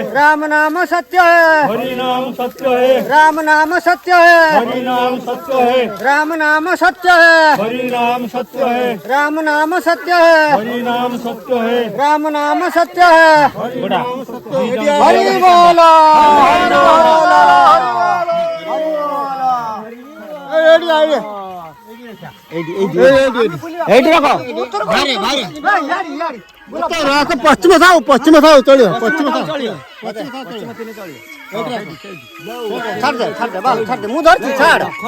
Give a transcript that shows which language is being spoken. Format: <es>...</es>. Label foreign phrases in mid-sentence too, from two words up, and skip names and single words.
<hi>राम नाम सत्य है हरि नाम सत्य है राम नाम सत्य है हरि नाम सत्य है राम नाम सत्य है हरि नाम सत्य है राम नाम सत्य है हरि नाम सत्य है राम नाम सत्य है हरि बोलो हरि बोलो पश्चिम थाओ चलियो पश्चिम छाड़ दे बाल छाड़ दे मुंह धरती छाड़</hi>